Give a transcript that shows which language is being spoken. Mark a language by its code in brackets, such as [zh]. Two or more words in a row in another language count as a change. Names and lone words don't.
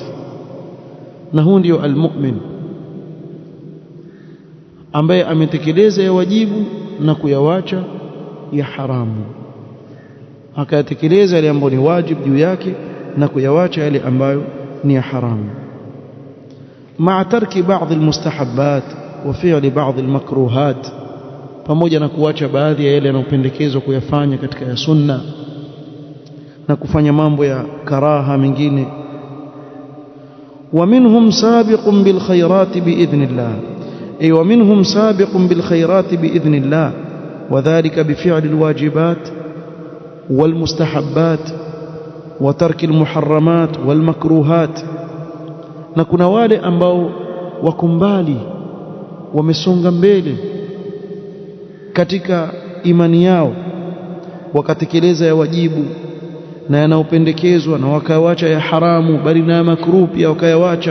[sw] Na huyu ndio al-mu'min ambaye ametekeleza ya wajibu na kuyawacha ya haramu, akayatekeleza yale ambayo ni wajibu juu yake na kuyawacha yale ambayo ni ya haramu. [ar] مع ترك بعض المستحبات وفعل بعض المكروهات, [sw] pamoja na kuacha baadhi ya yale yanayopendekezwa kuyafanya katika ya sunna na kufanya mambo ya karaha mengine. [ar] ومنهم سابق بالخيرات بإذن الله, أي ومنهم سابق بالخيرات بإذن الله, وذلك بفعل الواجبات والمستحبات وترك المحرمات والمكروهات. [sw] Na kuna wale ambao wako mbali, wamesonga mbele katika imani yao, wakatekeleza ya wajibu na yanayopendekezwa na wakawacha ya haramu, bali na makruh pia wakayawacha.